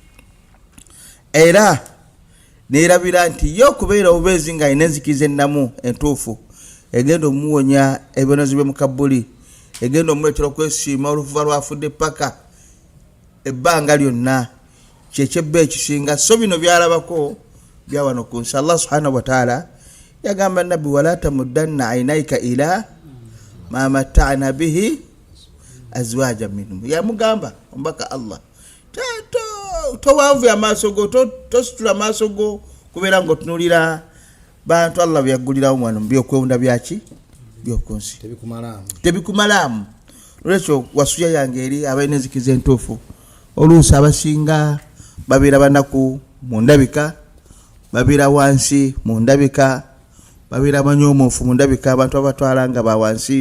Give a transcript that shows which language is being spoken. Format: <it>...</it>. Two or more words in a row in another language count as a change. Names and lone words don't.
<lg>Era neerabira nti yo okubeera obubeezi nga alina enzikiriza ennamu entuufu egenda omuwonya ebibonezo bye mu kabbuli, egenda omuleetera okwesiima oluvuba lwafudde paka ebbanga lyonna, kyekyebba ekisinga. So bino byalabako bya wano ku nsi. Allah</lg> <ar>سبحانه وتعالى</ar> <lg>yagamba nabbi</lg> <ar>ولا تمدن عينيك إلى ما متعنا به أزواجا منهم.</ar> <lg>Yamugamba omubaka Allah, towanvuya amaaso go, tositula amaaso go kubeera ng'otunuulira bantu Allah byaggulirawo mwano mu byokwewunda byaki by'oku nsi, tebikumalamu. Olwekyo wasuya yange eri abalina enzikiriza entuufu, oluusi abasinga babeera banaku mu ndabika, babeera wansi mu ndabika, babeera banyoomoofu mu ndabika, abantu abatwala nga bawansi.</lg>